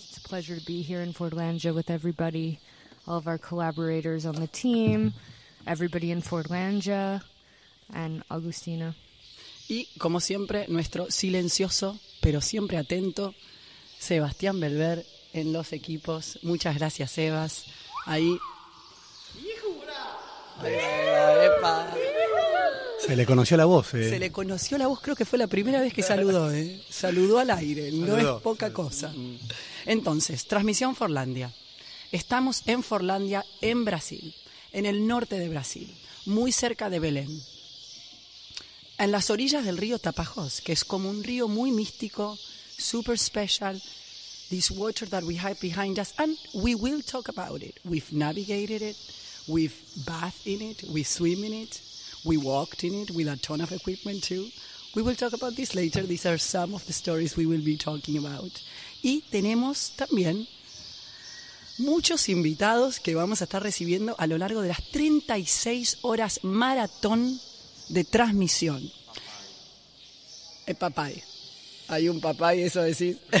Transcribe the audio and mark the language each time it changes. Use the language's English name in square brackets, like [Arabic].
[English] It's a pleasure to be here in Fordlandia with everybody, all of our collaborators on the team, everybody in Fordlandia, and Augustina. [Spanish] Y, como siempre, nuestro silencioso, pero siempre atento, Sebastián Belver en los equipos. Muchas gracias, Sebas. Ahí. ¡Epa! Se le conoció la voz, ¿eh? Se le conoció la voz, creo que fue la primera vez que saludó, ¿eh? Saludó al aire, no saludó, es poca saludó. Cosa. Entonces, transmisión Fordlandia. Estamos en Fordlandia, en Brasil, en el norte de Brasil, muy cerca de Belén. En las orillas del río Tapajós, que es como un río muy místico, [English] super special. This water that we have behind us, and we will talk about it. We've navigated it, we've bathed in it, we swim in it. We walked in it with a ton of equipment too. We will talk about this later. These are some of the stories we will be talking about. [Spanish] Y tenemos también muchos invitados que vamos a estar recibiendo a lo largo de las 36 horas maratón de transmisión. Papay. Papay. Hay un papay, eso decís.